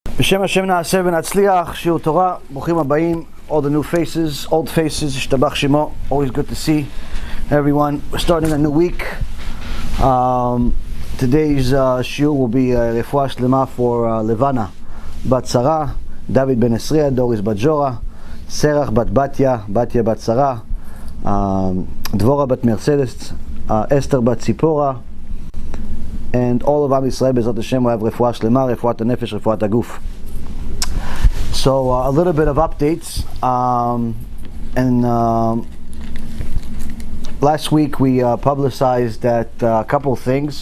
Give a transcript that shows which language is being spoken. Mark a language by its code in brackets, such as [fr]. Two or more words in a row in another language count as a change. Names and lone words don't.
[he] בשם השם נעשה ונצליח, שיעור תורה, ברוכים הבאים, [en] all the new faces, old faces, [he] ישתבח שמו, [en] always good to see everyone. We're starting a new week. Today's shiur will be [he] רפואה שלמה [en] for Levana Bat Sarah, David Ben Esriya, Doris Bat Jora, Serach Bat Batya, Batya Bat Sarah, Dvorah Bat Mercedes, Esther Bat Tzipora, and all of [he] עם ישראל בעזרת השם [en] will have [he] רפואה שלמה, רפואת הנפש, רפואת הגוף. [en] So a little bit of updates. Last week we publicized that a couple of things.